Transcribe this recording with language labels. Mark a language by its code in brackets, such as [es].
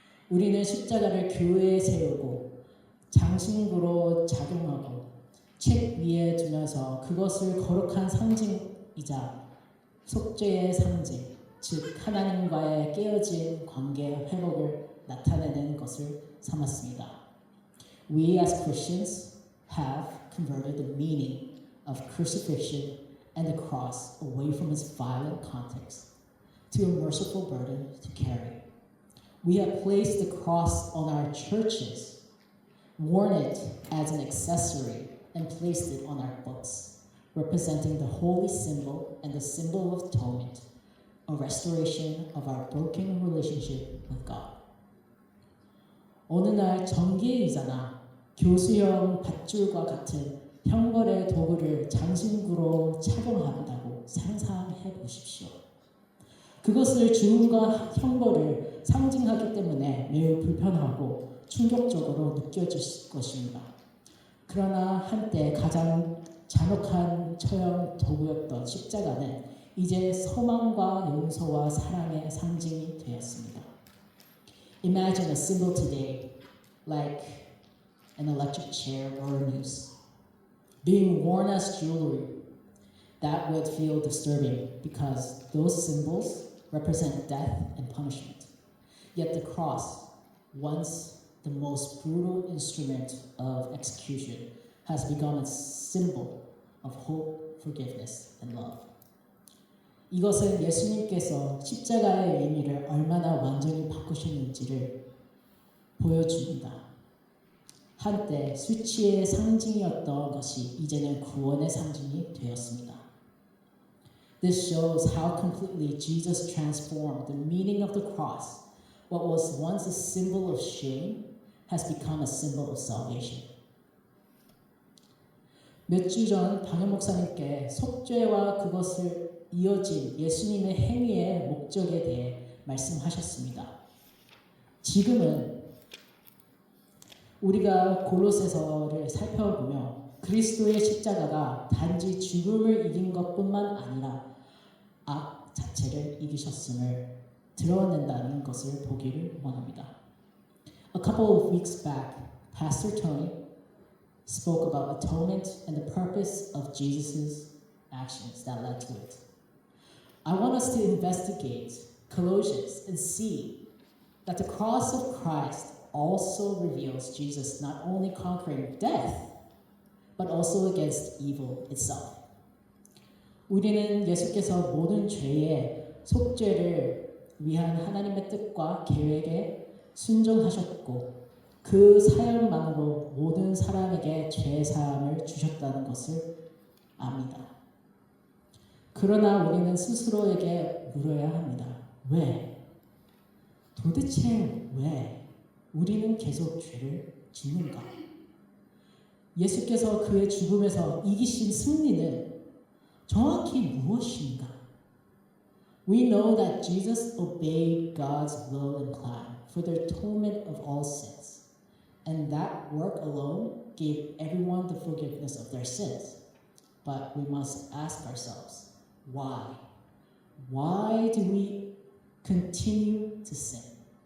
[ko] 우리는 십자가를 교회에 세우고 장신구로 작용하고 책 위에 두면서 그것을 거룩한 상징이자 속죄의 상징, 즉 하나님과의 깨어진 관계 회복을 나타내는 것을 삼았습니다. [en] We as Christians have converted the meaning of crucifixion and the cross away from its violent context to a merciful burden to carry. We have placed the cross on our churches, worn it as an accessory, and placed it on our books, representing the holy symbol and the symbol of atonement, a restoration of our broken relationship with God. [ko] 어느 날 전기의자나 교수형 밧줄과 같은 형벌의 도구를 장신구로 착용한다고 상상해 보십시오. 그것을 죽음과 형벌을 상징하기 때문에 매우 불편하고 충격적으로 느껴질 것입니다. 그러나 한때 가장 잔혹한 처형 도구였던 십자가는 이제 소망과 용서와 사랑의 상징이 되었습니다. [en] Imagine a symbol today like an electric chair or a noose being worn as jewelry. That would feel disturbing because those symbols represent death and punishment. Yet the cross, once the most brutal instrument of execution, has become a symbol of hope, forgiveness, and love. [ko] 이것은 예수님께서 십자가의 의미를 얼마나 완전히 바꾸셨는지를 보여줍니다. 한때 수치의 상징이었던 것이 이제는 구원의 상징이 되었습니다. [en] This shows how completely Jesus transformed the meaning of the cross. What was once a symbol of shame has become a symbol of salvation. [ko] 몇 주 전 방현 목사님께 속죄와 그것을 이어진 예수님의 행위의 목적에 대해 말씀하셨습니다. 지금은 우리가 골로새서를 살펴보며 그리스도의 십자가가 단지 죽음을 이긴 것뿐만 아니라 악 자체를 이기셨음을 드러낸다는 것을 보기를 원합니다. [en] A couple of weeks back, Pastor Tony spoke about atonement and the purpose of Jesus' actions that led to it. I want us to investigate Colossians and see that the cross of Christ also reveals Jesus not only conquering death, but also against evil itself. [ko] 우리는 예수께서 모든 죄의 속죄를 위한 하나님의 뜻과 계획에 순종하셨고 그 사역만으로 모든 사람에게 죄 사함을 주셨다는 것을 압니다. 그러나 우리는 스스로에게 물어야 합니다. 왜? 도대체 왜 우리는 계속 죄를 짓는가? 예수께서 그의 죽음에서 이기신 승리는 정확히 무엇인가? [en] We know that Jesus obeyed God's will and plan for the atonement of all sins, and that work alone gave everyone the forgiveness of their sins. But we must ask ourselves, why? Why do we continue to sin?